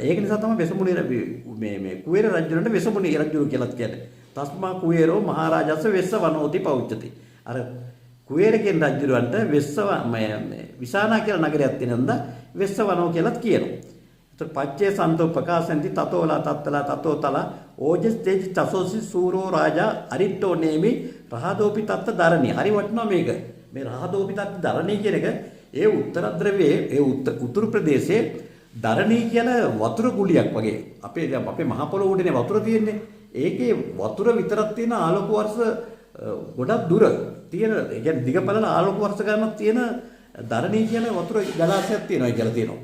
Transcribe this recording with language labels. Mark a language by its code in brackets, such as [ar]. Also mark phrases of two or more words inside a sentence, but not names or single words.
[si] ඒක නිසා තමයි වෙසමුණි මේ කුවේර රජුරන්ට වෙසමුණි රජු කියලා කියන්නේ. [pi] තස්මා කුවේරෝ මහරජස් වෙස්ස වනෝති පෞච්චති. [si] අර කුවේර කියන රජුරන්ට විසානා කියලා නගරයක් තියෙනඳ වෙස්ස වනෝ කියලාත් කියනවා. [pi] පච්චේ සන්තෝ ප්‍රකාශන්ති තතෝලා තත්තලා තතෝතලා ඕජස් තේජ චසෝසි සූරෝ රාජා අරිට්ටෝ නේමි රහදෝපි තත්ත දරණී. [si] හරි වටිනවා මේක. මේ [pi] රහදෝපි තත්ත දරණී [si] කියන එක ඒ උත්තර ද්‍රවයේ ඒ උතුරු ප්‍රදේශයේ දරණී කියන වතුර ගුලියක් වගේ. අපේ මහ පොළොව උඩනේ වතුර තියෙන්නේ. ඒකේ වතුර විතරක් තියෙන ආලෝක වර්ෂ ගොඩක් දුර තියෙන ඒ කියන්නේ දිගපළල ආලෝක වර්ෂ ගන්නක් තියෙන දරණී කියන වතුර ජලාශයක් තියෙනවා කියලා තියෙනවා.